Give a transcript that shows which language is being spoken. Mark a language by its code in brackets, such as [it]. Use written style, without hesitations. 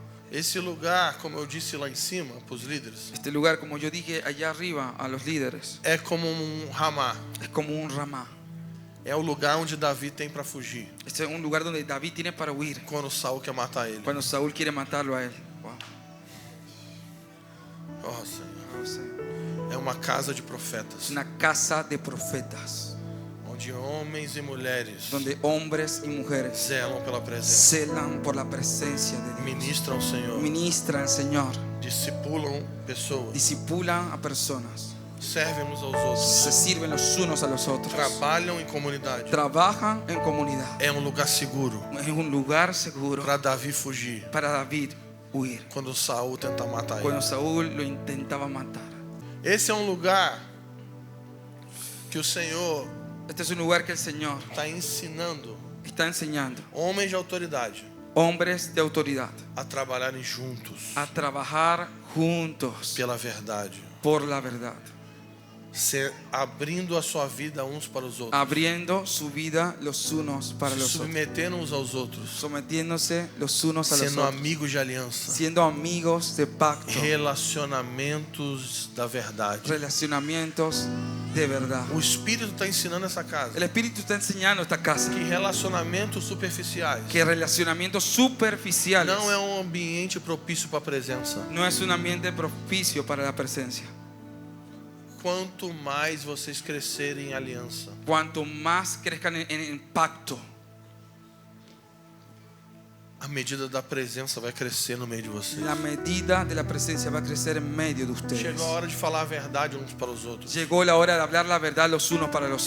[pt] Esse lugar, como eu disse lá em cima para os líderes, [es] Este lugar, como yo dije allá arriba a los líderes, [pt] é como um Ramá. [es] es como un ramá. [pt] É o lugar onde Davi tem para fugir [es] Este es un lugar donde David tiene para huir [pt] quando Saul quer matar ele. [es] cuando Saúl quiere matarlo a él. Wow. [pt] Oh, Senhor. [es] O sea, [pt] É uma casa de [es] es [pt] profetas, [es] una casa de profetas [pt] onde homens e mulheres [es] donde hombres y mujeres [pt] zelam pela presença, [es] celan por la presencia de Dios, [pt] ministram ao Senhor, [es] ministran al Señor, [pt] discipulam pessoas, [es] discipulan a personas, [pt] servem uns aos outros, [es] se sirven los unos a los otros, [pt] trabalham em comunidade. [es] trabajan en comunidad. [pt] É um lugar seguro [es] Es un lugar seguro [pt] para Davi fugir [es] para David huir [pt] quando Saul tentar matar ele. [es] cuando Saúl lo intentaba matar. [pt] Esse é um lugar que o Senhor [es] Este es un lugar que el Señor [pt] está ensinando [es] está enseñando [pt] homens de autoridade [es] hombres de autoridad [pt] a trabalharem juntos [es] a trabajar juntos [pt] pela verdade, [es] por la verdad, [pt] abrindo a sua vida uns para os outros, [es] abriendo su vida los unos para [pt] se submetendo uns aos outros, [es] sometiéndose los unos a los [pt] sendo [es] otros, [pt] amigos de aliança, [es] siendo amigos de pacto, [pt] relacionamentos da verdade. [es] relacionamientos de verdad. [pt] O Espírito está ensinando essa casa [es] El Espíritu está enseñando esta casa [pt] que relacionamentos superficiais [es] que relacionamientos superficiales [pt] não é um ambiente propício para a presença. [es] no es un ambiente propicio para la presencia. [pt] Quanto mais vocês crescerem em aliança, [es] Cuanto más crezcan en pacto, [pt] a medida da presença vai crescer no meio de vocês. [es] la medida de la presencia va a crecer en medio de ustedes. [pt] Chegou a hora de falar a verdade uns para os outros. [es] Llegó la hora de hablar la verdad los unos para los